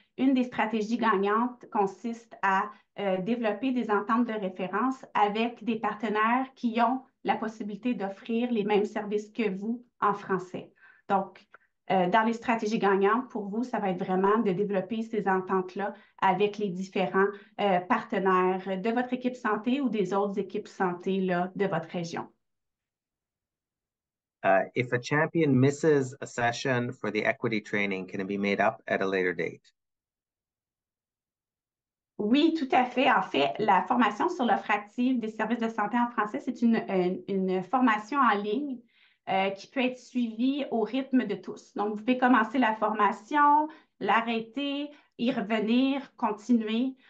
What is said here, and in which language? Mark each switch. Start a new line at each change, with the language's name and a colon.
French: Une des stratégies gagnantes consiste à développer des ententes de référence avec des partenaires qui ont la possibilité d'offrir les mêmes services que vous en français. Donc, Dans les stratégies gagnantes, pour vous, ça va être vraiment de développer ces ententes-là avec les différents partenaires de votre équipe santé ou des autres équipes santé là, de votre région.
English: If a champion misses a session for the equity training, can it be made up at a later date?
French: Oui, tout à fait. En fait, la formation sur l'offre active des services de santé en français, c'est une formation en ligne qui peut être suivie au rythme de tous. Donc, vous pouvez commencer la formation, l'arrêter, y revenir, continuer.